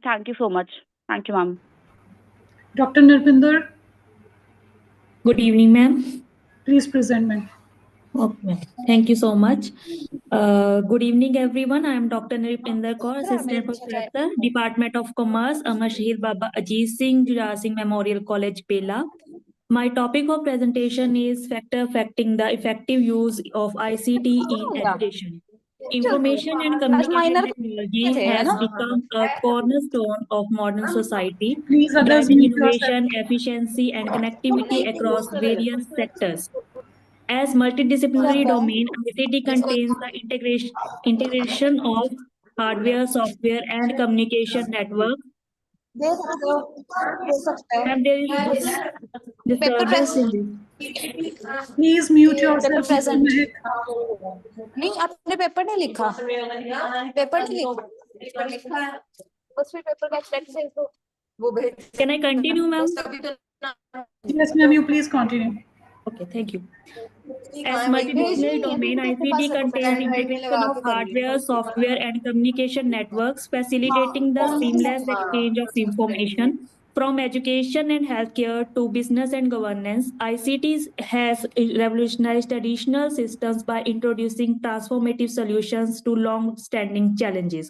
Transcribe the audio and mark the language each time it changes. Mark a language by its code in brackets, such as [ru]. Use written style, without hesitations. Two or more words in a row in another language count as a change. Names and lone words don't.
[en] Thank you so much. Thank you, ma'am. Dr. Nirpinder. Good evening, ma'am. Please present, ma'am. Okay, thank you so much. Good evening, everyone. I am Dr. Nirpinder Kaur, Assistant Professor, Department of Commerce, Amar Shahid Baba Ajit Singh Jujhar Singh Memorial College, Bela. My topic of presentation is factor affecting the effective use of ICT in education. Information and communication technology has become a cornerstone of modern society, driving innovation, efficiency, and connectivity across various sectors. As multidisciplinary domain, ICT contains the integration of hardware, software, and communication network. And there is disturbance in this. Please mute yourself. [hi] नहीं आपने पेपर नहीं लिखा पेपर नहीं लिखा उस पेपर का टेक्स्ट है तो वो भेज [en] Can I continue, ma'am? Yes, ma'am, you please continue. Okay, thank you. As multidisciplinary domain, ICT contains integration of hardware, software, and communication networks, facilitating the seamless exchange of information. From education and healthcare to business and governance, ICT has revolutionized traditional systems by introducing transformative solutions to long-standing challenges.